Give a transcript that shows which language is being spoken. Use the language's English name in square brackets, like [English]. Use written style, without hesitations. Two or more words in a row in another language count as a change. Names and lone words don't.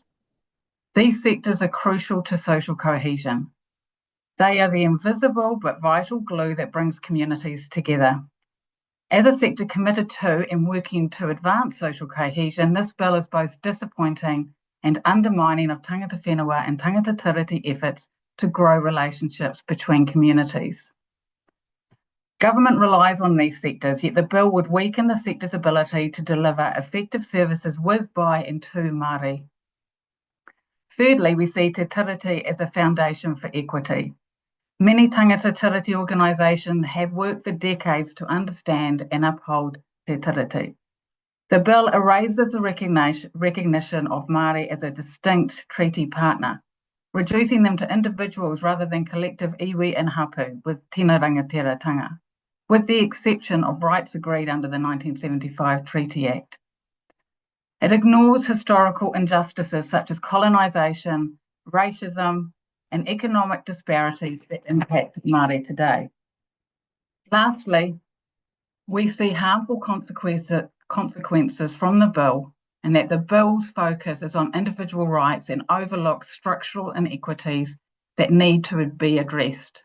[English] These sectors are crucial to social cohesion. They are the invisible but vital glue that brings communities together. As a sector committed to and working to advance social cohesion, this bill is both disappointing and undermining of [Māori] tangata whenua [English] and [Māori] tangata tiriti [English] efforts to grow relationships between communities. Government relies on these sectors, yet the bill would weaken the sector's ability to deliver effective services with, by and to Māori. Thirdly, we see Te Tiriti as a foundation for equity. Many [Māori] tangata tiriti [English] organisations have worked for decades to understand and uphold Te Tiriti. The bill erases the recognition of Māori as a distinct treaty partner, reducing them to individuals rather than collective iwi and hapu with [Māori] tēnā rangatiratanga, [English] with the exception of rights agreed under the 1975 Treaty Act. It ignores historical injustices such as colonisation, racism, and economic disparities that impact Māori today. Lastly, we see harmful consequences from the bill, and that the bill's focus is on individual rights and overlooks structural inequities that need to be addressed.